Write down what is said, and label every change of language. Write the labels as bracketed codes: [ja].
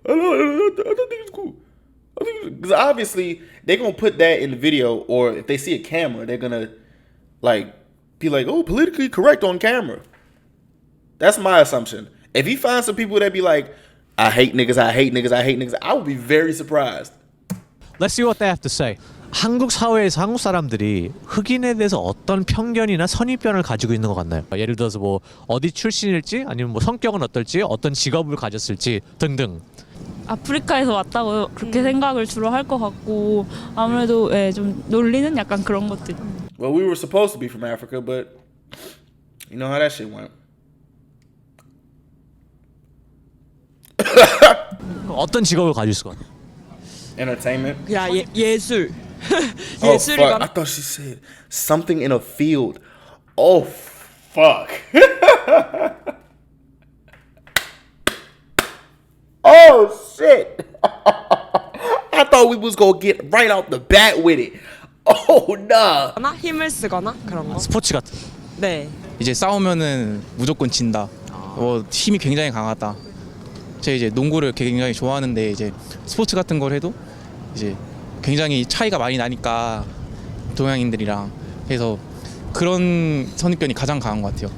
[en] I think it's cool. I think because obviously they're gonna put that in the video, or if they see a camera, they're gonna like be like, "Oh, politically correct on camera." That's my assumption. If you find some people that be like, "I hate niggas. I hate niggas. I hate niggas," I would be very surprised. Let's see what they have to say. [ko] 한국 사회에서 한국 사람들이 흑인에 대해서 어떤 편견이나 선입견을 가지고 있는 것 같나요? 예를 들어서 뭐 어디 출신일지 아니면 뭐 성격은 어떨지 어떤 직업을 가졌을지 등등. 아프리카에서 왔다고 그렇게 생각을 주로 할 것 같고 아무래도 예, 좀 놀리는 약간 그런 것들. [en] Well, we were supposed to be from Africa, but you know how that shit went. [ko] 어떤 직업을 가질 수가 있어요? [en] Entertainment. [ko] 그냥 예술. [en] Oh [ko] 예술이 [en] fuck! I thought she said something in a field. Oh fuck! Oh shit! I thought we was gonna get right out the bat with it. Oh nah! [ko] 거나 힘을 쓰거나 그런 거. 스포츠 같은. 네. 이제 싸우면은 무조건 진다. 힘이 굉장히 강하다. 제가 이제 농구를 굉장히 좋아하는데 이제 스포츠 같은 걸 해도 이제 굉장히 차이가 많이 나니까 동양인들이랑 해서 그런 선입견이 가장 강한 것 같아요.